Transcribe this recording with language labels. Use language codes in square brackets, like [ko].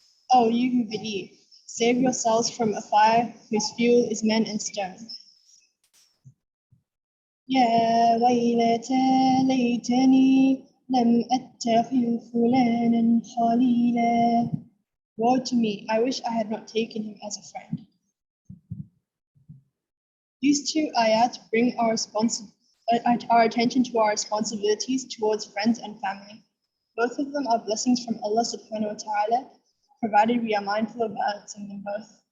[en] Oh, you who believe, save yourselves from a fire whose fuel is men and stone. [ar] يا ويلتى ليتني لم أتخذ فلانا خليلا. [en] Woe to me, I wish I had not taken him as a friend. These two ayat bring our attention to our responsibilities towards friends and family. Both of them are blessings from Allah subhanahu wa ta'ala, provided we are mindful of balancing them both.